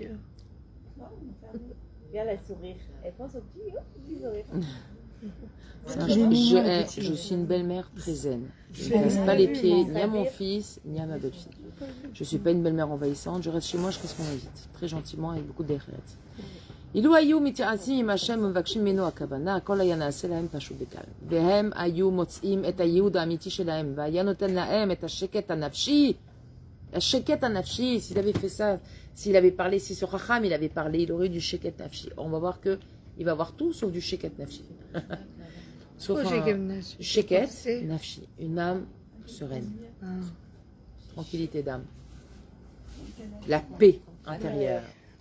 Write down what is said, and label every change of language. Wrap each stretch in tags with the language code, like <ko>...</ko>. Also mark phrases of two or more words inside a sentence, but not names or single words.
<fr>Regarde la sourire. Elle pense au petit sourire. Je suis une belle-mère très zen. Je ne casse pas les pieds ni à mon fils, ni à ma belle-fille. Je ne suis pas une belle-mère envahissante. Je reste chez moi, je fais ce qu'on m'invite. Très gentiment, avec beaucoup d'érêt.</fr> <he>אילו היו מתייעצים עם השם ומבקשים ממנו הכוונה, הכל היה נעשה להם פשוט וקל. והם היו מוצאים את הייעוד האמיתי שלהם, והיה נותן להם את השקט הנפשי. השקט הנפשי,</he> <fr>s'il avait fait ça, s'il avait parlé, si ce Chacham, il avait parlé, il aurait eu du</fr> <he>שקט נפשי.</he> <fr>On va voir que il va avoir tout sauf du</fr> <he>שקט נפשי.</he> <fr>Sauf un</fr> <he>שקט נפשי,</he> <fr>une âme sereine. Tranquillité d'âme. La paix intérieure.</fr>